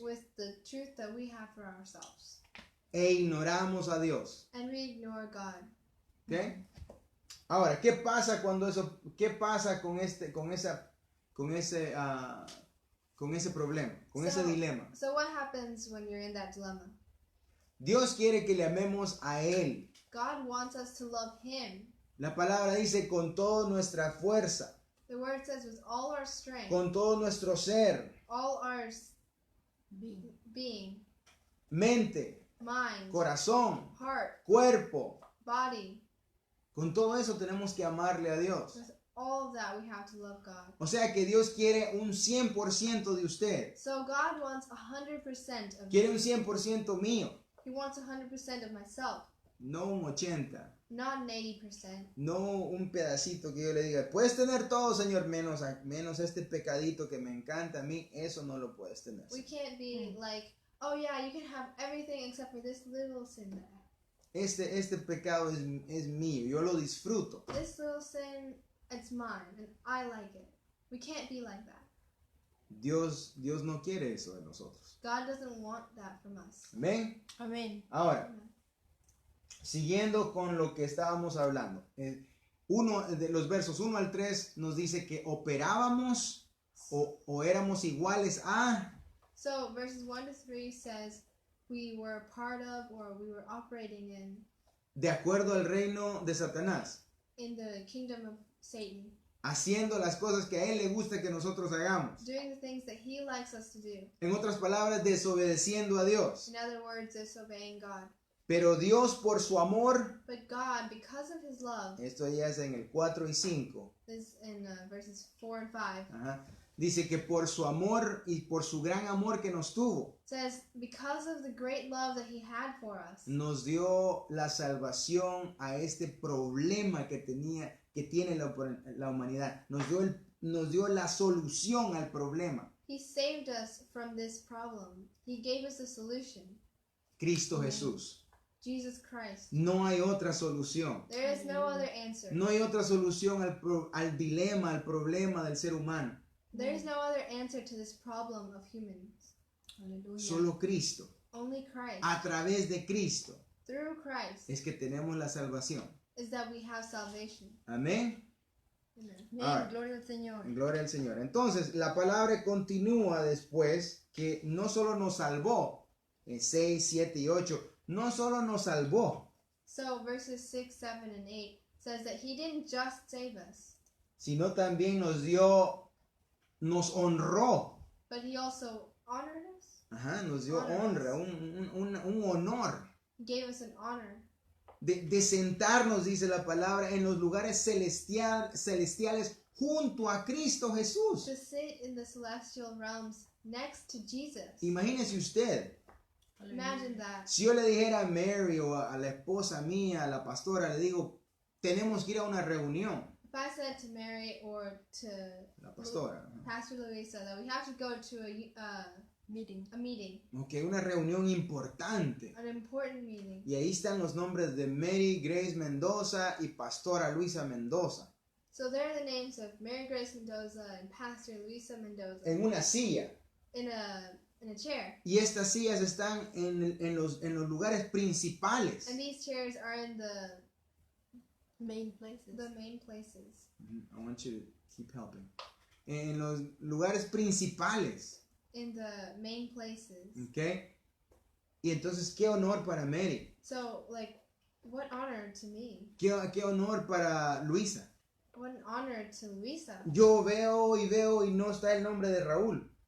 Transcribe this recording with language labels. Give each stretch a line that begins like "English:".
English: with the truth that we have for ourselves.
Spanish: e ignoramos a Dios,
English: And we ignore God.
Spanish: ¿ok? Ahora, ¿qué pasa qué pasa con ese problema, con ese dilema?
English: So what happens when you're in that dilemma?
Spanish: Dios quiere que le amemos a Él.
English: God wants us to love Him.
Spanish: La palabra dice con toda nuestra fuerza,
English: The word says with all our strength,
Spanish: con todo nuestro ser,
English: all our Being. being,
Spanish: mente,
English: mind,
Spanish: corazón,
English: heart,
Spanish: cuerpo.
English: body.
Spanish: Con todo eso tenemos que amarle a Dios.
English: With all of that, we have to love God.
Spanish: O sea que Dios quiere un 100% de usted.
English: So God wants 100% of
Spanish: Quiere
English: me.
Spanish: un 100% mío,
English: He wants 100% of myself,
Spanish: no un 80%.
English: not an 80%.
Spanish: No un pedacito que yo le diga, puedes tener todo, Señor, menos este pecadito que me encanta a mí, eso no lo puedes tener.
English: We can't be like, oh yeah, you can have everything except for this little sin there.
Spanish: Este pecado es mío, yo lo disfruto.
English: This little sin, it's mine, and I like it. We can't be like that.
Spanish: Dios no quiere eso de nosotros.
English: God doesn't want that from us.
Spanish: Amén. Amén. Ahora, siguiendo con lo que estábamos hablando, uno de los versos 1 al 3 nos dice que operábamos o éramos iguales a,
English: So verses 1 to 3 says we were a part of or we were operating
Spanish: de acuerdo al reino de Satanás,
English: in the kingdom of Satan,
Spanish: haciendo las cosas que a él le gusta que nosotros hagamos.
English: doing the things that he likes us to do.
Spanish: En otras palabras, desobedeciendo a Dios.
English: In other words, disobeying God.
Spanish: Pero Dios por su amor,
English: But God, because of his love,
Spanish: esto ya es en el 4 y 5,
English: this in verses 4 and 5,
Spanish: ajá, dice que por su amor y por su gran amor que nos tuvo,
English: says, because of the great love that he had for us,
Spanish: nos dio la salvación a este problema que tiene la humanidad. Nos dio la solución al problema.
English: he saved us from this problem. He gave us the solution.
Spanish: Cristo Jesús.
English: Jesus Christ.
Spanish: No hay otra solución.
English: There is no other answer.
Spanish: No hay otra solución al dilema, al problema del ser humano.
English: There is no other answer to this problem of humans.
Spanish: Aleluya. Solo Cristo.
English: Only Christ.
Spanish: A través de Cristo
English: Through Christ
Spanish: es que tenemos la salvación.
English: is that we have salvation.
Spanish: Amén.
English: Amen.
Spanish: Amén. Ahora. Gloria al Señor. Gloria al Señor. Entonces, la palabra continúa después que no solo nos salvó, en 6, 7 y 8, no solo nos salvó,
English: So verses 6, 7, and 8 says that he didn't just save us,
Spanish: sino también nos honró.
English: but he also honored us.
Spanish: Ajá, nos dio honra, un honor
English: He gave us an honor
Spanish: de sentarnos, dice la palabra, en los lugares celestiales junto a Cristo Jesús.
English: to sit in the celestial realms next to Jesus.
Spanish: Imagínese usted,
English: Imagine that.
Spanish: si yo le dijera a Mary o a la esposa mía, a la pastora, le digo, tenemos que ir a una reunión.
English: If I said to Mary or to
Spanish: La pastora.
English: Pastor Luisa that we have to go to Meeting. a meeting,
Spanish: Ok, una reunión importante.
English: an important meeting.
Spanish: Y ahí están los nombres de Mary Grace Mendoza y Pastora Luisa Mendoza.
English: So there are the names of Mary Grace Mendoza and Pastor Luisa Mendoza
Spanish: En una silla.
English: in a chair.
Spanish: Y estas sillas están en los lugares principales.
English: And these chairs are in the Main places. main places. I want you to keep helping.
Spanish: En los lugares principales.
English: In the main places. Ok.
Spanish: Y entonces, qué honor para Mary.
English: So, like, what honor to me.
Spanish: Qué honor para Luisa.
English: What an honor to Luisa.
Spanish: Yo veo y no está el nombre de Raúl.